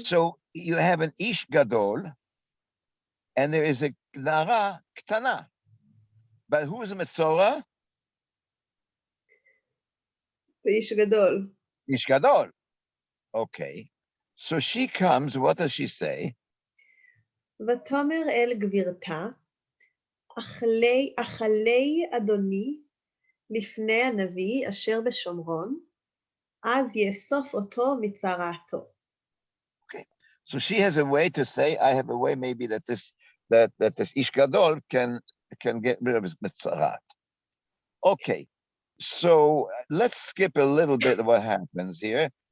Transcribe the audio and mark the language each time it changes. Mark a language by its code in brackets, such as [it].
[en] So you have an Ish Gadol, and there is a Nara Ktana. But who is a Metzora? [he] ואיש גדול. [en] Ish Gadol. Okay. So she comes, what does she say? [he] ותאמר אל גבירתה, אכלי אדוני לפני הנביא אשר בשומרון, אז יאסוף אותו מצרעתו. [en] So she has a way to say, I have a way maybe that this Ish Gadol can get rid of his Metzorat. Okay. So let's skip a little bit of what happens here.